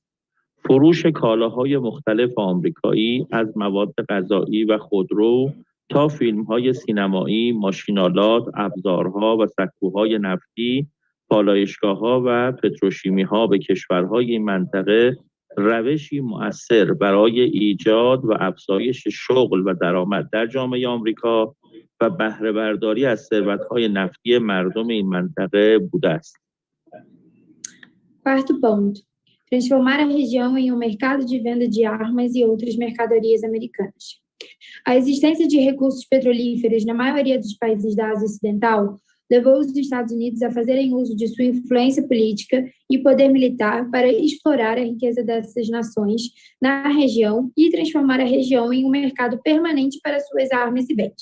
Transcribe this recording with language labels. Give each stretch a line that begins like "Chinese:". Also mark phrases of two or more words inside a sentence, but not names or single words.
Persian: فروش کالاهای مختلف آمریکایی از مواد غذایی و خودرو تا فیلم‌های سینمایی، ماشین‌آلات، ابزارها و سکوهای نفتی، پالایشگاه‌ها و پتروشیمی‌ها به کشورهای این منطقه روشی مؤثر برای ایجاد و افزایش شغل و درآمد در جامعه آمریکا و بهره برداری از ثروت‌های نفتی مردم این منطقه بوده است.
Portuguese: Quarto ponto, transformar a região em um mercado de venda de armas e outras mercadorias americanas. A existência de recursos petrolíferos na maioria dos países da Ásia Ocidental levou os Estados Unidos a fazerem uso de sua influência política e poder militar para explorar a riqueza dessas nações na região e transformar a região em um mercado permanente para suas armas e bens.